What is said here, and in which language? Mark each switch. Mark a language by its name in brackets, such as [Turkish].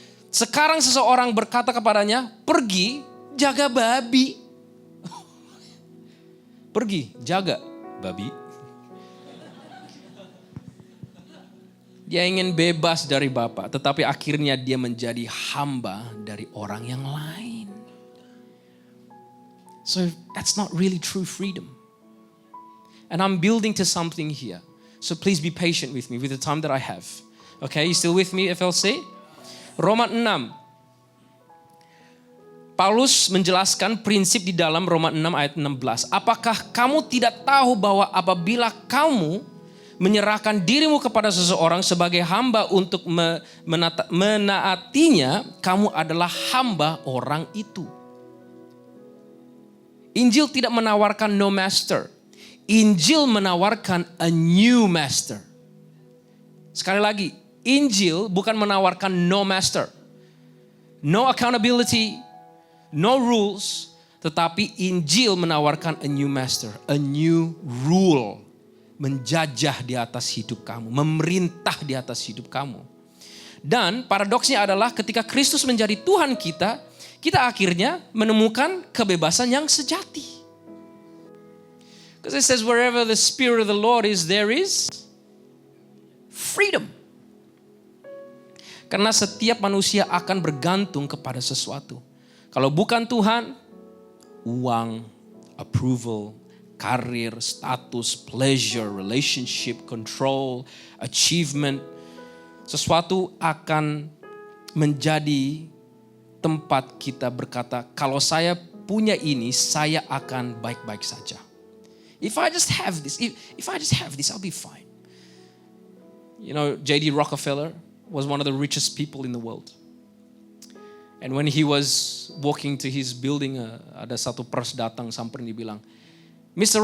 [Indonesian] Sekarang seseorang berkata kepadanya, pergi jaga babi. Pergi jaga babi. Dia ingin bebas dari Bapa, tetapi akhirnya dia menjadi hamba dari orang yang lain. [English] So that's not really true freedom. And I'm building to something here. So please be patient with me with the time that I have. Okay, you still with me FLC? [Indonesian] Roma 6. Paulus menjelaskan prinsip di dalam Roma 6 ayat 16. Apakah kamu tidak tahu bahwa apabila kamu menyerahkan dirimu kepada seseorang sebagai hamba untuk menaatinya, kamu adalah hamba orang itu. Injil tidak menawarkan [English] no master. [Indonesian] Injil menawarkan [English] a new master. [Indonesian] Sekali lagi, Injil bukan menawarkan [English] no master. No accountability, no rules. [Indonesian] Tetapi Injil menawarkan [English] a new master, a new rule. [Indonesian] Menjajah di atas hidup kamu, memerintah di atas hidup kamu. Dan paradoksnya adalah ketika Kristus menjadi Tuhan kita, kita akhirnya menemukan kebebasan yang sejati. [English] Because it says wherever the Spirit of the Lord is, there is freedom. [Indonesian] Karena setiap manusia akan bergantung kepada sesuatu. Kalau bukan Tuhan, uang, approval, karir, status, pleasure, relationship, control, achievement, sesuatu akan menjadi tempat kita berkata, kalau saya punya ini, saya akan baik-baik saja. [English] If I just have this, if I just have this, I'll be fine. You know, J.D. Rockefeller was one of the richest people in the world. And when he was walking to his building, [Indonesian] ada satu pers datang samperin, dia bilang, [English] Mr.